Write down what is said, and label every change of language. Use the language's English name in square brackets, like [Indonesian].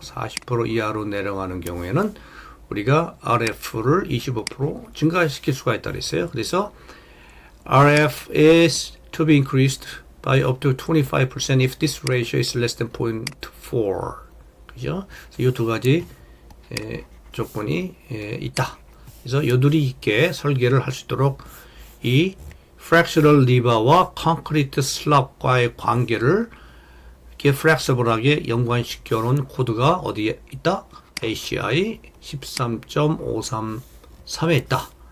[Korean] 40% 이하로 내려가는 경우에는 우리가 RF를 25% 증가시킬 수가 있다 그랬어요. 그래서 [English] RF is to be increased by up to 25% if this ratio is less than 0.4. [Korean] 그죠? 이 두 가지 조건이 있다. 그래서 여둘이 있게 설계를 할 수 있도록 이 fractional lever와 concrete slab과의 관계를 이렇게 flexible하게 연관시켜 놓은 코드가 어디에 있다? ACI 13.533에 있다.